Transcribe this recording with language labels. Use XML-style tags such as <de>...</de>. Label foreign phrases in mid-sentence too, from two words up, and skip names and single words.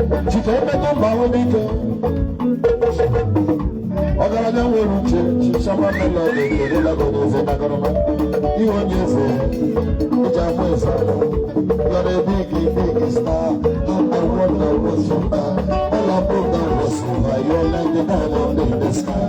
<ig>Chike emetụ mba ahụ n'ike. Ọgaranya nwere uche, Shama Melody, ekerela gị onye eze na agụrụma. Ihe onye eze, ị ji amụ eze.</ig> <en>You are a big, big star. Number one, number two star. All of them, that was over. You are like the diamond in the</en>